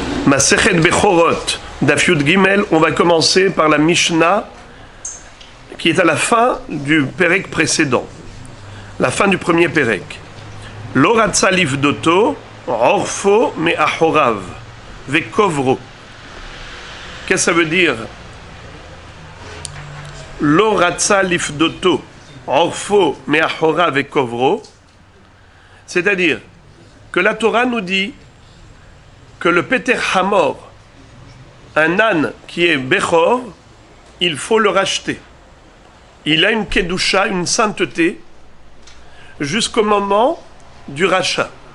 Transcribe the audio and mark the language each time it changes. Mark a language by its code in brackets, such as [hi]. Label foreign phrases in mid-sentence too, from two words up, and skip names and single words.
[he] מסכת בכורות, דף י"ג, [fr] on va commencer par la Mishnah qui est à la fin du Perek précédent, la fin du premier Perek. [he] לא רצה לפדותו, עורפו מאחוריו, וקוברו. [fr] Qu'est-ce que ça veut dire? [he] לא רצה לפדותו, עורפו מאחוריו, וקוברו. [fr] C'est-à-dire que la Torah nous dit que le [he] פטר חמור, [fr] un âne qui est Bechor, il faut le racheter. Il a une Kedusha, une sainteté, jusqu'au moment du rachat.